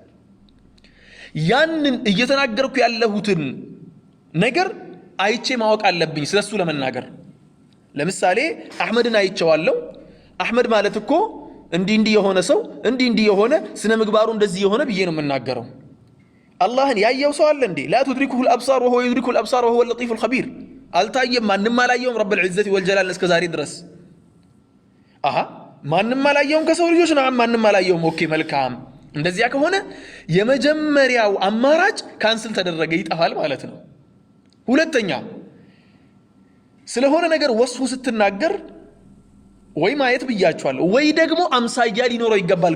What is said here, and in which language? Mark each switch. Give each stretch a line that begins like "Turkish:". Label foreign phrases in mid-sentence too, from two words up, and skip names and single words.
Amharic: ያንን እየተናገርኩ ያለሁትን ነገር አይቼ ማወቅ አለብኝ ስለሱ ለመናገር ለምሳሌ አህመድን አይቼዋለሁ አህመድ ማለት እኮ እንዲህ የሆነ ሰው እንዲህ የሆነ ስነ ምግባሩ እንደዚህ የሆነ ብዬ ነው የምናገረው አላህን ያየው ሰው አለ እንዴ
Arabic: لا تدركه الابصار وهو يدرك الابصار وهو اللطيف الخبير
Amharic: አልታየም ማንንም አላየውም
Arabic: رب العزة والجلال
Amharic: እስከ ዛሬ ድረስ ማንንም አላየውም ከሰው ልጆች ነው ማንንም አላየውም ኦኬ መልካም እንደዚያ ከሆነ የመጀመሪያው አማራጭ ካንስል ተደረገ ይጣፋል ማለት ነው ሁለተኛ ስለሆነ ነገር ወስፉ ስትናገር ወይ ማየት ብያችኋለሁ ወይ ደግሞ አምሳያ ሊኖረው ይገባል